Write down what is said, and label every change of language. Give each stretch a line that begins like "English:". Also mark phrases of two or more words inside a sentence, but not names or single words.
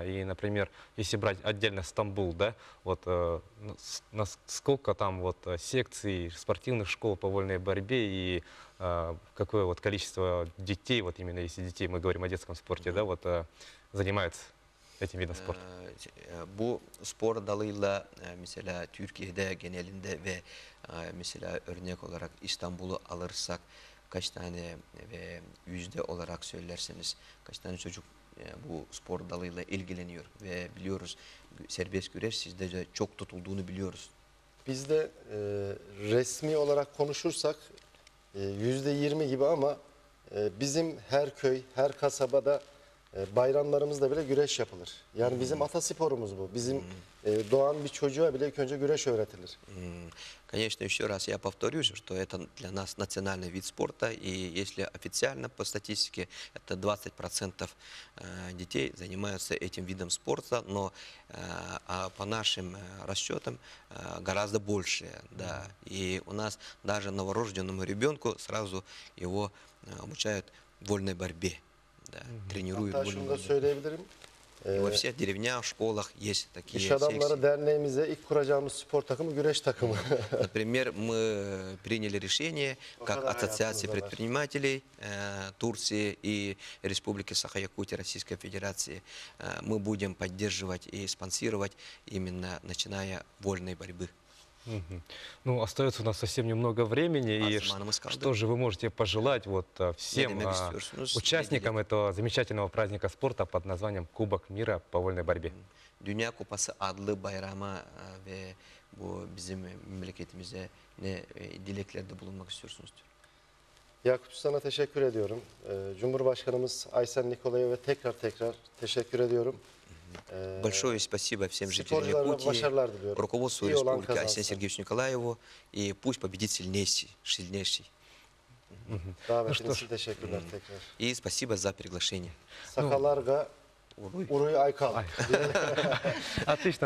Russian: И, например, если брать отдельно Стамбул, да, вот, насколько там вот, секций, спортивных школ по вольной борьбе и какое вот, количество детей, вот именно если детей, мы говорим о детском спорте, да, вот, занимаются этим видом спорта?
Turkish: Bu spor dalıyla mesela Türkiye'de genelinde ve mesela örnek olarak İstanbul'u alırsak kaç tane ve yüzde olarak söylerseniz kaç tane çocuk bu spor dalıyla ilgileniyor ve biliyoruz serbest güreş sizde de çok tutulduğunu biliyoruz. Bizde resmi olarak konuşursak %20 gibi ama bizim her köy, her kasabada bayramlarımızda bile güreş yapılır. Yani bizim atasporumuz bu. Bizim doğan bir çocuğa bile ilk önce güreş öğretilir.
Russian: Конечно, еще раз я повторюсь, что это для нас национальный вид спорта, и если официально по статистике это 20% детей занимаются этим видом спорта, но по нашим расчетам гораздо больше, да. И у нас даже новорожденному ребенку сразу его обучают вольной борьбе. Да, тренируют.
Turkish: Hatta şunu da söyleyebilirim.
Russian: Во всех деревнях, школах есть такие
Turkish: İş Adamları
Russian: секции.
Turkish: Derneğimize ilk kuracağımız spor takımı güreş takımı.
Russian: Например, мы приняли решение, как Ассоциация предпринимателей Турции и Республики Саха-Якутия Российской Федерации, мы будем поддерживать и спонсировать именно начиная вольной борьбы. Ну, остается у нас совсем немного времени. И что же вы можете пожелать вот всем участникам этого замечательного праздника спорта под названием Кубок мира по вольной борьбе?
Turkish: Dünya Kupası adlı bayrama ve bu bizim memleketimize ne dileklerde bulunmak istiyorsunuz? Yakut sana teşekkür ediyorum. Cumhurbaşkanımız Aysen Nikolayev'e tekrar teşekkür ediyorum.
Russian: Большое спасибо всем жителям Якутии, руководству республики Айсену Сергеевичу Николаеву, и пусть победит сильнейший. И спасибо за приглашение. Отлично.